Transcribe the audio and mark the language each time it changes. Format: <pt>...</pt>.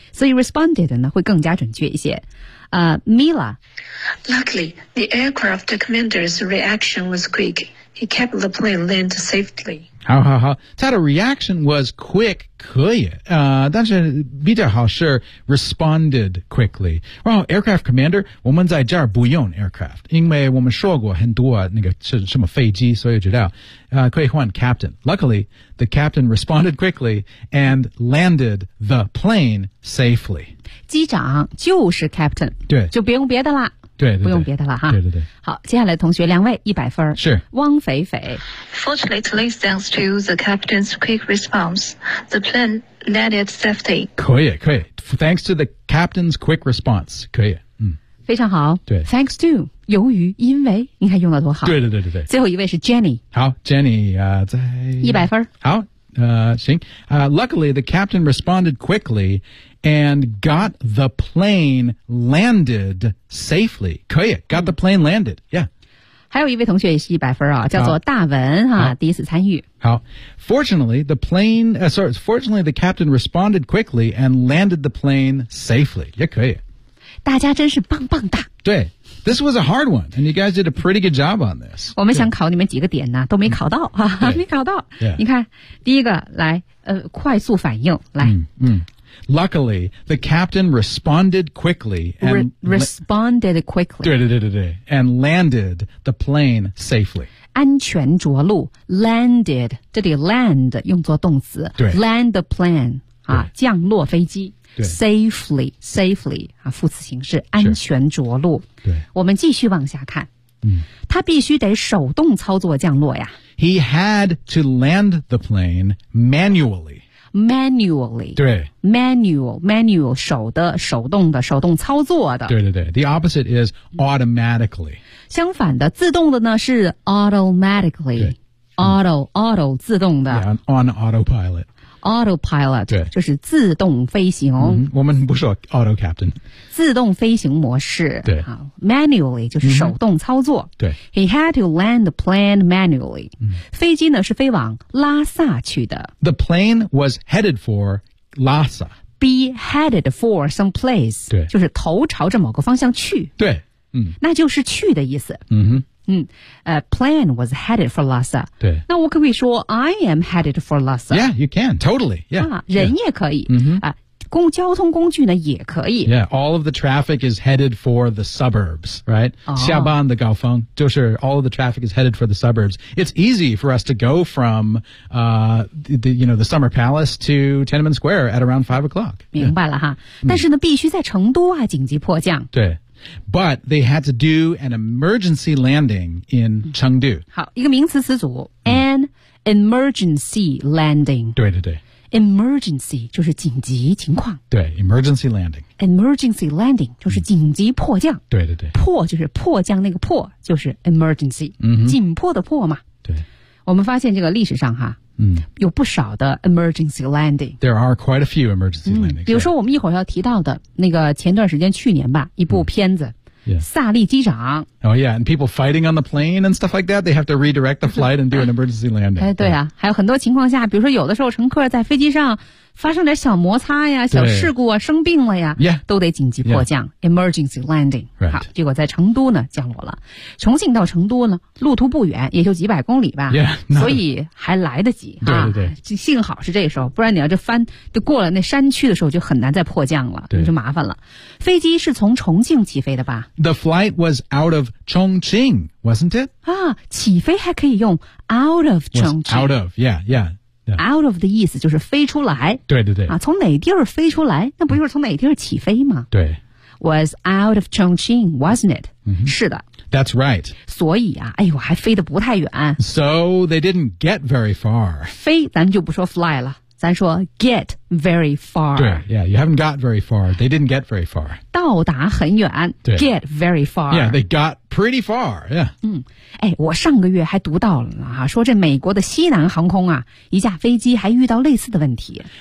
<zh>所以 responded 呢会更加准确一些。</zh> <en>Mila. Luckily, the aircraft commander's reaction was quick. He kept the plane land safely.</en> <zh>好好好，他的</zh> <en>reaction was quick</en> <zh>可以，但是比较好是</zh> <en>responded quickly.</en> <zh>然后 aircraft commander, 我们在这儿不用 aircraft, 因为我们说过很多那个是什么飞机，所以知道，可以换 captain.</zh> <en>Luckily, the captain responded quickly and landed the plane safely.</en> <zh>机长就是 captain, 对，就不用别的啦。对, 对, 对，不用别的了哈。对对对。好，接下来同学两位一百分。是。汪斐斐。</zh> <en>Fortunately, thanks to the captain's quick response, the plane landed safely.</en> <zh>可以可以。</zh> <en>Thanks to the captain's quick response,</en> <zh>可以。嗯。非常好。对。</zh> <en>Thanks to,</en> <zh>由于因为，你看用的多好。对对对对对。最后一位是 Jenny。好 ，Jenny 在。一百分。好，行。</zh> <en>Luckily, the captain responded quickly. And got the plane landed safely.</en> <zh>可以</zh> <en>got the plane landed. Yeah.</en> <zh>还有一位同学也是一百分啊，叫做大文哈，第一次参与。</zh> <en>好 ，Fortunately, the plane. Fortunately, the captain responded quickly and landed the plane safely.</en> <zh>也可以。大家真是棒棒哒。</zh> <en>对 ，This was a hard one, and you guys did a pretty good job on this.</en> <zh>我们想考你们几个点呢，都没考到哈，没考到。</zh> <en>Yeah.</en> <zh>你看，第一个来，快速反应来。嗯。</zh> <en>Luckily, the captain responded quickly and responded quickly. 对对对对对 and landed the plane safely.</en> <zh>安全着陆 landed 这里 land 用作动词对</zh> <en>land the plane</en> <zh>啊降落飞机对 safely safely 啊副词形式安全着陆对我们继续往下看嗯他必须得手动操作降落呀</zh> <en>He had to land the plane manually. Manually,</en> <zh>对 manual, 手的手动的手动操作的。</zh> <en>对对对 ，the opposite is automatically.</en> <zh>相反的，自动的呢是 automatically. Auto 自动的。</zh> <en>Yeah, on autopilot. Autopilot,</en> <zh>对，就是自动飞行。嗯、我们不说</zh> <en>auto captain.</en> <zh>自动飞行模式。对，manually 就是手动操作。嗯、对</zh> <en>，he had to land the plane manually.、</en> <zh>嗯、飞机呢是飞往拉萨去的。</zh> <en>The plane was headed for Lhasa. Be headed for some place.</en> <zh>对，就是头朝着某个方向去。对，嗯，那就是去的意思。嗯哼。</zh> <en>嗯plane was headed for Lhasa.</en> <zh>对。那我可不可以说</zh> <en>I am headed for Lhasa? Yeah, you can, totally, yeah.</en> <zh>啊人也可以。</zh> <en>嗯、yeah.</en> <zh>啊公交通工具呢也可以。</zh> <en>Yeah, all of the traffic is headed for the suburbs, right?、</en> <zh>哦、下班的高峰就是</zh> <en>all of the traffic is headed for the suburbs. It's easy for us to go from, the Summer Palace to Tiananmen Square at around 5 o'clock.</en> <zh>明白了哈。Yeah. 但是呢必须在成都啊紧急迫降。对。</zh> <en>But they had to do an emergency landing in Chengdu.</en> <zh>好，一个名词词组 ，</zh> <en>an emergency landing.</en> <zh>对对对，emergency 就是紧急情况。</zh> <en>对 ，emergency landing.</en> <zh>Emergency landing 就是紧急迫降。对对对，迫就是迫降那个迫，就是 emergency， 紧迫的迫嘛。对，我们发现这个历史上哈。嗯，有不少的 emergency landing.</zh> <en>There are quite a few emergency landings.、</en> <zh>比如说我们一会儿要提到的那个前段时间去年吧，一部片子，萨利机长。</zh> <en>Oh yeah, and people fighting on the plane and stuff like that. They have to redirect the flight and do an emergency landing.</en> <zh>哎，对啊，还有很多情况下，比如说有的时候乘客在飞机上发生点小摩擦呀、小事故啊、生病了呀，</zh> <en>yeah.</en> <zh>都得紧急迫降、yeah.</zh> <en>emergency landing.、 Right.</en> <zh>好，结果在成都呢降落了。重庆到成都呢，路途不远，也就几百公里吧，</zh> <en>yeah,</en> <zh>所以还来得及。对对对、啊，幸好是这时候，不然你要这翻就过了那山区的时候，就很难再迫降了，就麻烦了。飞机是从重庆起飞的吧</zh> <en>？The flight was out of Chongqing, wasn't it?</en> <zh>啊，起飞还可以用</zh> <en>out of Chongqing. Out of, yeah.</en> <zh>Out of 的意思就是飞出来。对对对。啊，从哪地儿飞出来？那不就是从哪地儿起飞吗？对。</zh> <en>Was out of Chongqing, wasn't it?、 Mm-hmm.</en> <zh>是的。</zh> <en>That's right.</en> <zh>所以啊，哎呦，还飞得不太远。</zh> <en>So they didn't get very far.</en> <zh>飞，咱们就不说 fly 了。咱说</zh> <en>get very far. 对 ，Yeah, you haven't got very far. They didn't get very far.</en> <zh>到达很远。对</zh> <en>，get very far. Yeah, they got pretty far. Yeah.</en> <zh>嗯，哎，我上个月还读到了呢哈，说这美国的西南航空啊，一架飞机还遇到类似的问题。</zh>